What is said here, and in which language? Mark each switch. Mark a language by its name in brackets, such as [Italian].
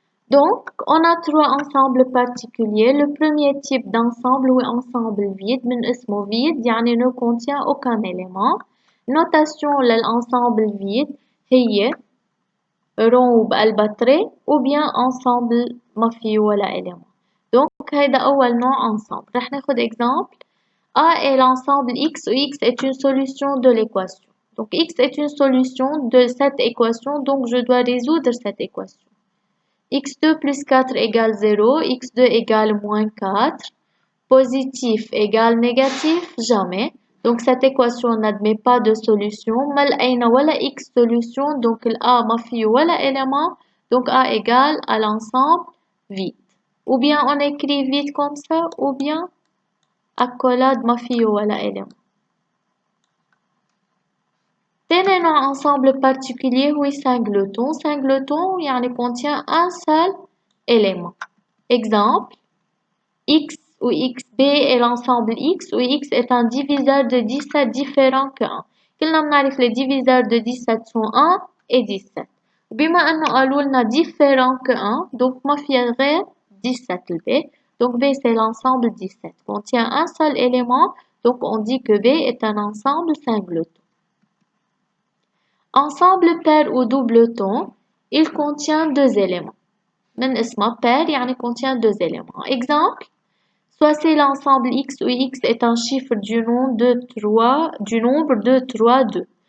[French] Donc, on a trois ensembles particuliers. Le premier type d'ensemble ou ensemble vide, من اسمه vide, يعني ne contient aucun élément. Notation للensemble vide هي rond وبقلبها تري ou bien ensemble ما فيه ولا élément. [Arabic] Donc, هيدا أول نوع ensemble. رح ناخد exemple. [French] A est l'ensemble X où X est une solution de l'équation. Donc, X est une solution de cette équation, donc je dois résoudre cette équation. X2 plus 4 égale 0, X2 égale moins 4, positif égale négatif, jamais. Donc cette équation n'admet pas de solution. mal أين ولا X solution, donc A ما فيه ولا élément, donc A égale à l'ensemble vide. Ou bien on écrit vide comme ça, ou bien accolade ما فيه ولا élément. تاني نوع ensemble particulier هو singleton. Singleton يعني contient un seul élément. Exemple, X ou XB est l'ensemble X où X est un diviseur de 17 différent que 1. كلنا بنعرف les diviseurs de 17 sont 1 et 17. [Arabic] وبما انه قالوا لنا différent que 1, donc ما فيها غير 17 le B. [French] Donc B c'est l'ensemble 17. Contient un seul élément, donc on dit que B est un ensemble singleton. Ensemble pair ou doubleton, il contient deux éléments. من اسمه pair يعني contient deux éléments. Exemple, soit c'est l'ensemble X où X est un chiffre du nombre de 3, 2.